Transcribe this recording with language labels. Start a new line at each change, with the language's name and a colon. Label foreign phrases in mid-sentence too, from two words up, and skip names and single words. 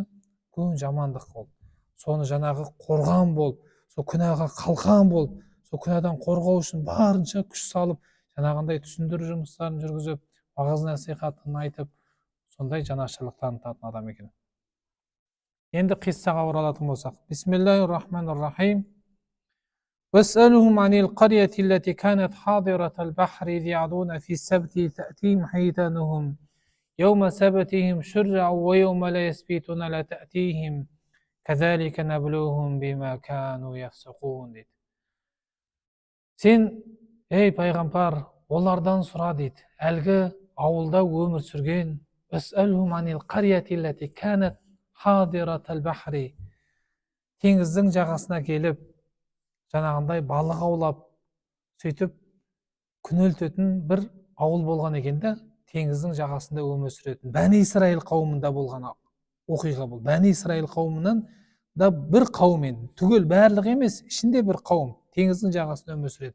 Kazakh: Күн жамандық болып, соны жаңағы қорған болып, сол күнәға қалқан болып, сол күнәдан қорғау үшін барынша күш салып, жаңағындай түсіндіру жұмыстарын жүргізіп, уағыз насихатын айтып, сондай жанашырлық танытатын адам екен. Енді қиссаға оралатын болсақ,
Arabic: بسم الله الرحمن الرحيم. واسألهم عن القرية التي كانت حاضرة البحر إذ يعدون في السبت تأتيهم حيتانهم يوم سبتهم شرعا ويوم لا يسبتون لا تأتيهم كذلك نبلوهم بما كانوا يفسقون.
Kazakh: Sen ей пайғамбар, олардан сұра дейді. Әлгі ауылда өмір сүрген
Arabic: واسألهم عن القرية التي كانت حاضرة البحر,
Kazakh: теңіздің жағасына келіп жаңағындай балық аулап сөйтіп күнелтетін бір ауыл болған екен да, теңіздің жағасында өмір сүретін бәни исраил қауымында болған оқиға бұл. Бәни исраил қауымынан да бір қауым, енді түгел барлығы емес, ішінде бір қауым теңіздің жағасында өмір сүреді.